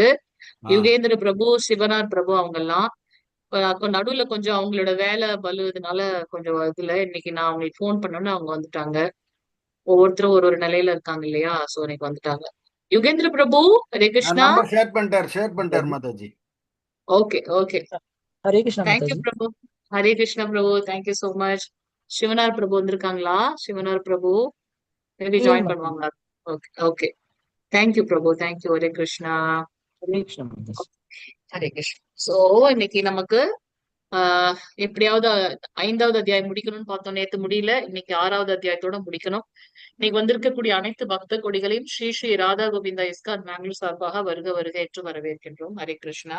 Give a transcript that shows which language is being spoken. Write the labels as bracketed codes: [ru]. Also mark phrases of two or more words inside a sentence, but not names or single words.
[ta] யுகேந்திர பிரபு, சிவனார் பிரபு அவங்க எல்லாம். நடுவுல கொஞ்சம் அவங்களோட வேலை பலுவதுனால கொஞ்சம் இதுல இன்னைக்கு நான் அவங்களுக்கு ஃபோன் பண்ணோன்னு அவங்க வந்துட்டாங்க. ஒவ்வொருத்தரும் ஒரு ஒரு நிலையில இருக்காங்க இல்லையா? சோ இன்னைக்கு வந்துட்டாங்க. யுகேந்திர பிரபு. ஹரே கிருஷ்ணா. [en] number share [ta] பண்ணிட்டார் மாதாஜி. [en] okay okay. [ta] हरे कृष्णा தேங்க்யூ माताजी। பிரபு. ஹரே கிருஷ்ணா பிரபு. [en] thank you so much. [ta] சிவனார் பிரபு வந்திருக்காங்களா? சிவனார் பிரபு மேபி இல்லைங்க ஜாயின் माताजी। பண்ணுவாங்களா? [en] okay okay. [ta] தேங்க்யூ பிரபு. தேங்க்யூ. ஹரே கிருஷ்ணா. हरे कृष्णा माताजी। ஹரே கிருஷ்ணா. சோ இன்னைக்கு நமக்கு எப்படியாவது 5வது அத்தியாயம் முடிக்கணும்னு பார்த்தோம். நேத்து முடியல. இன்னைக்கு 6வது அத்தியாயத்தோட முடிக்கணும். இன்னைக்கு வந்திருக்கக்கூடிய அனைத்து பக்த கொடிகளையும் ஸ்ரீ ஸ்ரீ ராதா கோவிந்தா இஸ்கான் பெங்களூர் சார்பாக வருக வருக என்று வரவேற்கின்றோம். ஹரே கிருஷ்ணா.